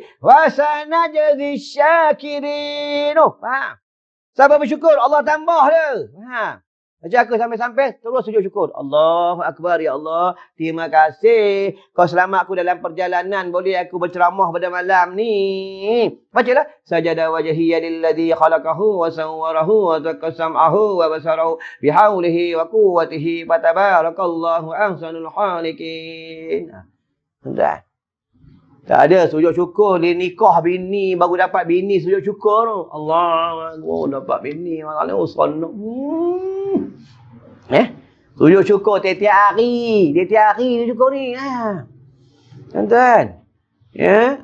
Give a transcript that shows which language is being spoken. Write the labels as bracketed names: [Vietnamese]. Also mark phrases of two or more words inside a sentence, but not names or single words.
[Arabic] وسنجزي الشاكرين. Faham? [Malay] Siapa bersyukur, Allah tambah dia. Faham? Macam aku sampai-sampai terus sujud syukur. [Arabic] الله أكبر، يا الله. [Malay] Terima kasih. Kau selamat aku dalam perjalanan. Boleh aku berceramah pada malam ni. Bacalah. [Arabic] سجد وجهي للذي خلقه وصوره وشق سمعه وبصره بحوله وقوته. فتبارك الله أحسن الخالقين. [Malay] Entah. Tak ada sujud syukur. Dia nikah bini. Baru dapat bini sujud syukur tu. Allah. Dapat bini. Maknanya usul. Sujud syukur tiap-tiap hari. Tiap-tiap hari sujud syukur ni. Tuan-tuan. Ya?